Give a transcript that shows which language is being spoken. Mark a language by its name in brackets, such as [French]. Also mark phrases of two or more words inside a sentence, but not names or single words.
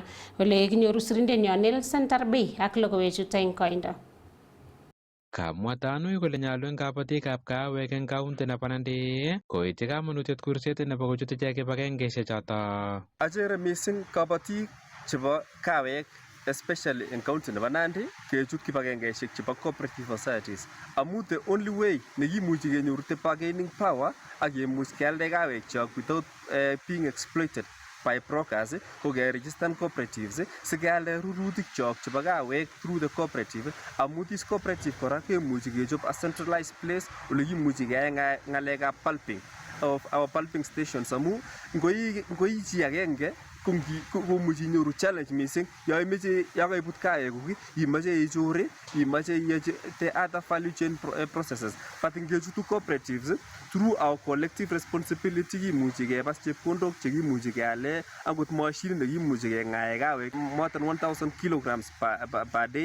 [Kalenjin] Ole kinyoru sirindenyo Nelson Tarbei ak logoiwechu eng koindo. Kamwa Tanui kole nyalu eng kabatikab kawek eng kaunti nebo Nandi koityi kamanutiet kurset nebo kochut ichek kibagengeisiek choto. Achere mising kabatik chebo kawek [English] especially in county [Kalenjin] nebo Nandi kechut kibagengeisiek chebo [English] cooperative societies [Kalenjin] amu [English] the only way [Kalenjin] nekimuchi kenyoru [English] the bargaining power [Kalenjin] ak kemuch kealde kawek chok [English] without being exploited by brokers [Kalenjin] ko keregistan cooperatives sikealde rurutik chok chebo kawek [English] through the cooperative [Kalenjin] amu [English] this cooperative [Kalenjin] kora kemuchi kechop [English] a centralized place [Kalenjin] ole kimuchi keyai ngalekab [English] pulping of our pulping stations [Kalenjin] amu ngoi chi agenge komuchi inyoru challenge mising ya kaibut kawekuk imache ichore imache iyachi [English] the other value chain processes, but [Kalenjin] ngechutu cooperatives [English] through our collective responsibility [Kalenjin] kimuchi kebas chepkondok chekimuchi keale akot machine nekimuchi kengae kawek [English] more than 1000 kilograms per day.